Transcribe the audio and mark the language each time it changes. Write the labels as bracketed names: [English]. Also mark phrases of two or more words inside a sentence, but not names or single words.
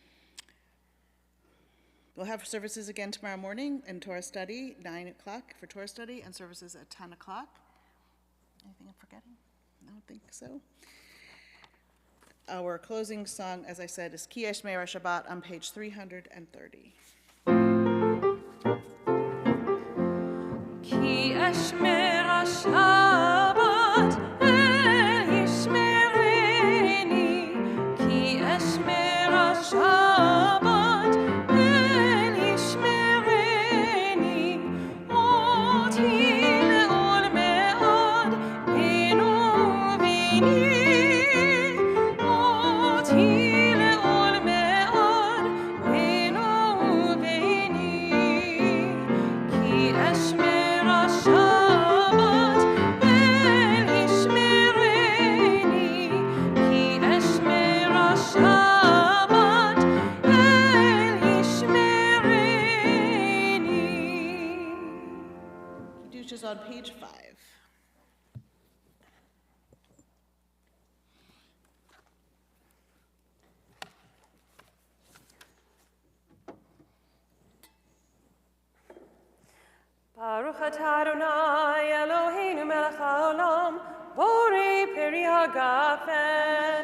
[English] We'll have services again tomorrow morning in Torah study, 9 o'clock for Torah study, and services at 10 o'clock. Anything I'm forgetting? I don't think so. Our closing song, as I said, is Ki Eshmera Shabbat on page 330. [Hebrew] כי אשמרה שבת אל ישמרני. כי אשמרה שבת אל ישמרני. אות היא לעולמי עד בינו וביני. אות היא לעולמי עד בינו וביני. כי אשמרה שבת אל ישמרני. כי אשמרה שבת אל ישמרני. [English] Kiddush is on page 5. [Hebrew] ברוך אתה אדוני אלוהינו מלך העולם, בורא פרי הגפן.